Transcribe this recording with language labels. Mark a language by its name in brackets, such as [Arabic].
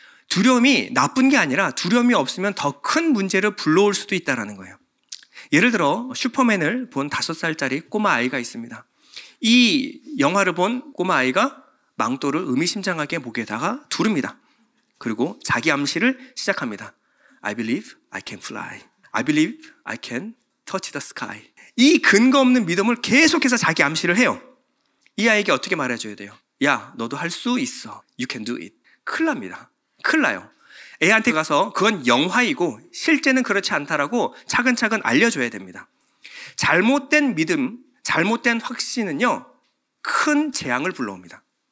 [Korean] 두려움이 나쁜 게 아니라 두려움이 없으면 더 큰 문제를 불러올 수도 있다는 거예요. 예를 들어 슈퍼맨을 본 5살짜리 꼬마 아이가 있습니다. 이 영화를 본 꼬마 아이가 망토를 의미심장하게 목에다가 두릅니다. 그리고 자기 암시를 시작합니다. [English] I believe I can fly. I believe I can touch the sky. [Korean] 이 근거 없는 믿음을 계속해서 자기 암시를 해요. 이 아이에게 어떻게 말해줘야 돼요? 야, 너도 할 수 있어. [English] You can do it. [Korean] 큰일 납니다. 큰일 나요. 애한테 가서 그건 영화이고 실제는 그렇지 않다라고 차근차근 알려줘야 됩니다. 잘못된 믿음, 잘못된 확신은요, 큰 재앙을 불러옵니다.